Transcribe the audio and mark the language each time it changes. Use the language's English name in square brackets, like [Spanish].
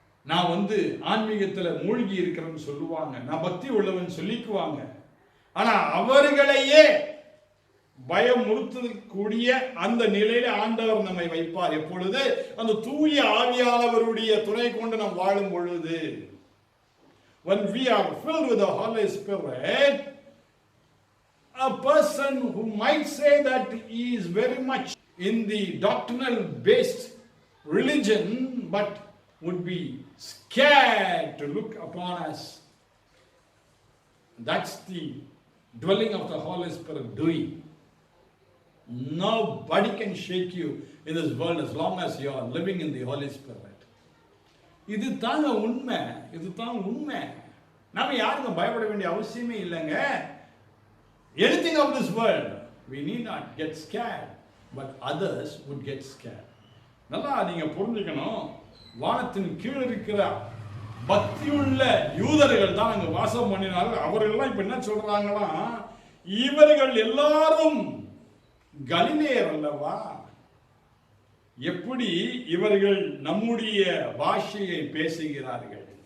[Tamil] நான் ஆன்மீகத்துல மூழ்கி இருக்கிறேன்னு சொல்லுவாங்க, நான் பக்தி உள்ளவன் சொல்லிக்குவாங்க. ஆனா அவர்களையே பயமுறுத்தக்கூடிய அந்த நிலையில ஆண்டவர் நம்மை வைப்பார். எப்பொழுது? அந்த தூய ஆவியானவருடைய துணை கொண்டு நாம் வாழும் பொழுது. [English] When we are filled with the Holy Spirit, a person who might say that he is very much in the doctrinal based religion but would be scared to look upon us. That's the dwelling of the Holy Spirit doing. Nobody can shake you in this world as long as you are living in the Holy Spirit. [Tamil] இது தாங்க உண்மை, இது தான் உண்மை. நாம யாருக்கும் பயப்பட வேண்டிய அவசியமே இல்லைங்க. [English] Anything of this world, we need not get scared, but others would get scared. [Tamil] நல்லா நீங்க புரிஞ்சுக்கணும். வானத்தின் கீழ் இருக்கிற பக்தியுள்ள யூதர்கள் தான் அங்க வாசம் பண்ணினார்கள். அவர்கள்லாம் இப்ப என்ன சொல்றாங்களா, இவர்கள் எல்லாரும் கலிலேயர் அல்லவா, எப்படி இவர்கள் நம்முடைய பாஷையை பேசுகிறார்கள்?